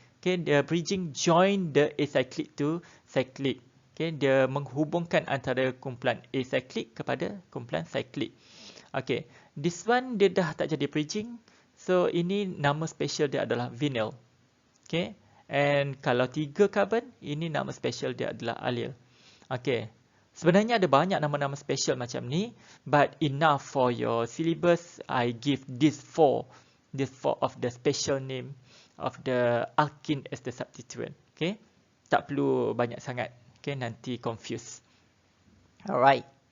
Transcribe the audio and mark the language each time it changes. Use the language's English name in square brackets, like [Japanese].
[English] Okay, [Malay] dia [English] bridging join the acyclic to cyclic. [Malay] Okay, dia menghubungkan antara kumpulan acyclic kepada kumpulan cyclic. Okay, [English] this one [Malay] dia dah tak jadi bridging. So, ini nama special dia adalah vinyl. Okay. And kalau 3 karbon, ini nama special dia adalah allyl. Okay. Sebenarnya ada banyak nama-nama special macam ni. [English] But enough for your syllabus, I give these four of the special name of the alkene as the substituent. [Malay] Okay. Tak perlu banyak sangat. Okay, nanti confuse. Alright.